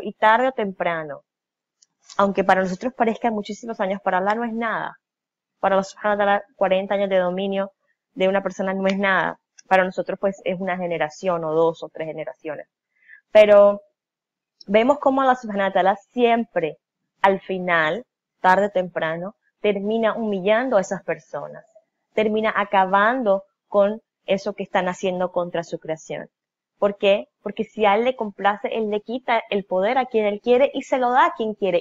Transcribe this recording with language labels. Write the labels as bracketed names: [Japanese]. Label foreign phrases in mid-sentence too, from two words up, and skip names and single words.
[Spanish] Y tarde o temprano, aunque para nosotros parezcan muchísimos años, para Allah no es nada. Para los 40 años de dominio de una persona no es nada. Para nosotros pues es una generación o 2 o 3 generaciones. Pero vemos cómo Allah [Arabic] سبحانه وتعالى [Spanish] siempre, al final, tarde o temprano, termina humillando a esas personas. Termina acabando con eso que están haciendo contra su creación. ¿Por qué? Porque si a él le complace, él le quita el poder a quien él quiere y se lo da a quien quiere.